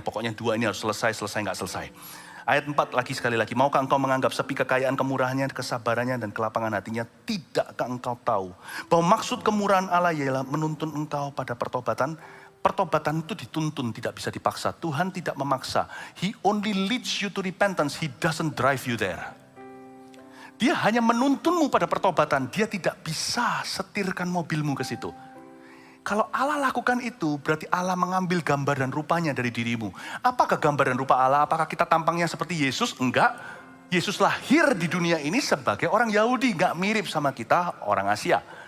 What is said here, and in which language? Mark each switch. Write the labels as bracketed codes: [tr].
[id] Pokoknya 2 ini harus selesai nggak selesai. Ayat 4 sekali lagi. Maukah engkau menganggap sepi kekayaan kemurahannya, kesabarannya, dan kelapangan hatinya? Tidakkah engkau tahu bahwa maksud kemurahan Allah ialah menuntun engkau pada pertobatan? Pertobatan itu dituntun, tidak bisa dipaksa. Tuhan tidak memaksa. [en] He only leads you to repentance. He doesn't drive you there. [id] Dia hanya menuntunmu pada pertobatan. Dia tidak bisa setirkan mobilmu ke situ. Kalau Allah lakukan itu, berarti Allah mengambil gambar dan rupanya dari dirimu. Apakah gambar dan rupa Allah? Apakah kita tampangnya seperti Yesus? Enggak. Yesus lahir di dunia ini sebagai orang Yahudi, enggak mirip sama kita orang Asia.